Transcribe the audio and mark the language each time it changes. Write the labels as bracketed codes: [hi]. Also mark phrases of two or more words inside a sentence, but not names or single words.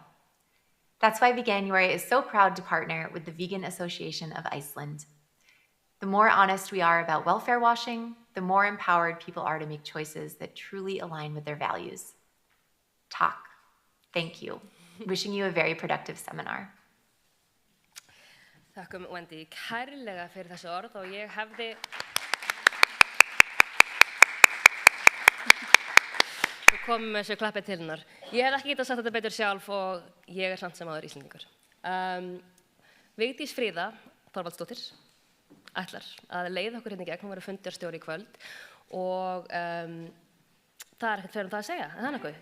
[en] That's why Veganuary is so proud to partner with the Vegan Association of Iceland. The more honest we are about welfare washing, the more empowered people are to make choices that truly align with their values. Takk. Thank you. Wishing you a very productive seminar. [is] Þakkum Wendy kærlega fyrir þessi orð og ég hefði komið með þessu klappið til hennar. Ég hef ekki getað sagt þetta betur sjálf og ég samt sem áður Íslendingur. Vigdís Fríða Þorvaldsdóttir ætlar að leiða okkur hérna í gegn, hún verður fundarstjóri í kvöld og það ekkert fleira það að segja, en það nokkuð?